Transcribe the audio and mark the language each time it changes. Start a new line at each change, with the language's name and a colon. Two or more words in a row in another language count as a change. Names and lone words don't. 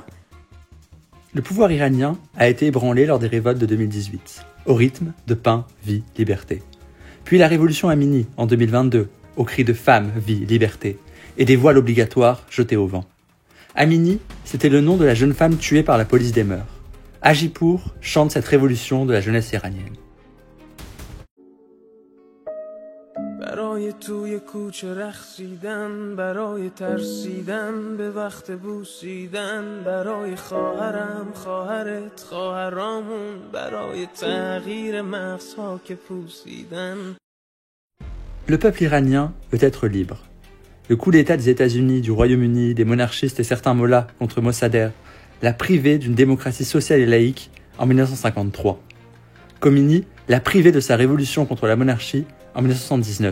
French: Le pouvoir iranien a été ébranlé lors des révoltes de 2018, au rythme de pain, vie, liberté. Puis la révolution Amini en 2022, au cri de femme, vie, liberté, et des voiles obligatoires jetés au vent. Amini, c'était le nom de la jeune femme tuée par la police des mœurs. Hajipour chante cette révolution de la jeunesse iranienne.
Persian: برای توی کوچه رقصیدن برای ترسیدن به وقت بوسیدن برای خواهرم خواهرت خواهرامون برای تغییر مغزها که پوسیدن.
French: Le peuple iranien veut être libre. Le coup d'État des États-Unis, du Royaume-Uni, des monarchistes et certains mollahs contre Mossadegh l'a privé d'une démocratie sociale et laïque en 1953. Khomeini l'a privé de sa révolution contre la monarchie en 1979.